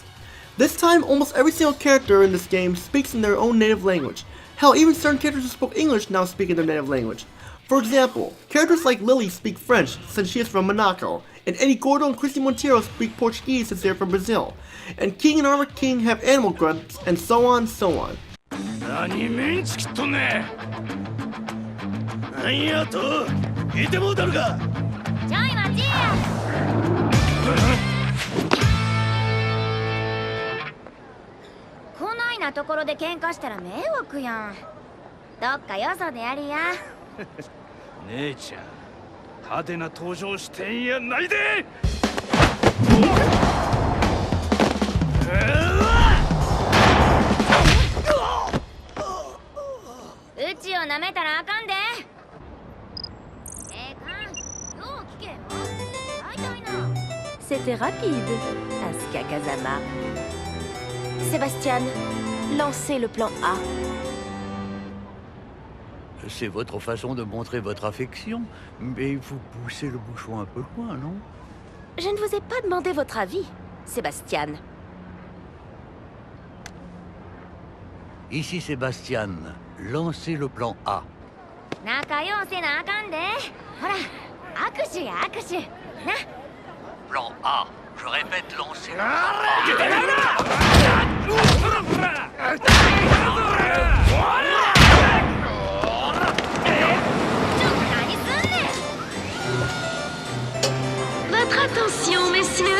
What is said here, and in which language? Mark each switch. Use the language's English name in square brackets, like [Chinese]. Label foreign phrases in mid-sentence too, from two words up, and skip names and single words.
[English] This time, almost every single character in this game speaks in their own native language. Hell, even certain characters who spoke English now speak in their native language. For example, characters like Lily speak French since she is from Monaco, and Eddie Gordo and Christy Monteiro speak Portuguese since they are from Brazil, and King and Armored King have animal grunts, and so on, so on. [Japanese] こないなところで喧嘩したら迷惑やん。どっかよそでやりや。姉ちゃん、派手な登場してんやないで。うちをなめたらあかんで。よう聞けよ。大体な。 [French] C'était rapide, Asuka Kazama. Sébastien, lancez le plan A. C'est votre façon de montrer votre affection, mais vous poussez le bouchon un peu loin, non? Je ne vous ai pas demandé votre avis, Sébastien. Ici Sébastien, lancez le plan A. [Japanese] 仲良せなあかんで。ほら、握手や握手。な。 [French] Plan A, je répète, lancez le plan Votre attention, messieurs.